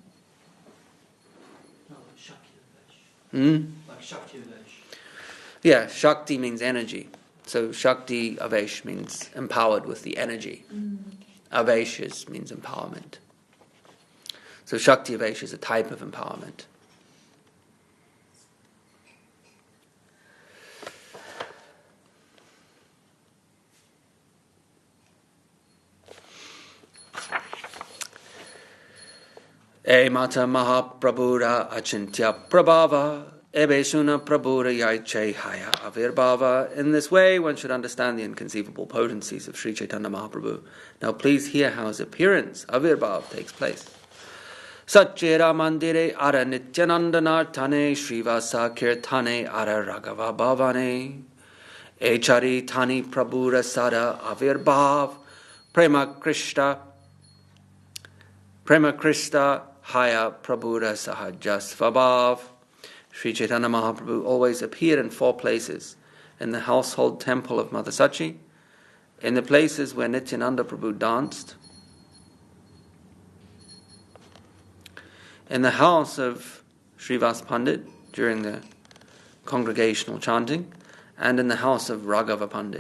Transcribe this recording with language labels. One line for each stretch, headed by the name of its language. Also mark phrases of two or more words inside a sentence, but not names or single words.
English: No, like Shakti Avesh. Like Shakti Avesh. Yeah, Shakti means energy. So Shakti Avesh means empowered with the energy. Avesh means empowerment. So Shakti Avesh is a type of empowerment.
Bangla: এ মত মহাপ্রভুর অচিন্ত্য প্রভাব এবে শুন প্রভুর যৈছে হয় আবির্ভাব.
English: In this way, one should understand the inconceivable potencies of Sri Chaitanya Mahaprabhu. Now please hear how his appearance, avirbhav, takes place.
Bangla: শচীর মন্দিরে আর নিত্যানন্দনর্তনে শ্রীবাস কীর্তনে আর রাঘব ভবনে এই চারি ঠাঁই প্রভুর সদা আবির্ভাব প্রেমাকৃষ্ট হয় প্রভুর সহজ স্বভাব.
English: Sri Chaitanya Mahaprabhu always appeared in 4 places: in the household temple of Mother Sachi, in the places where Nityananda Prabhu danced, in the house of Srivas Pandit during the congregational chanting, and in the house of Raghava Pandit.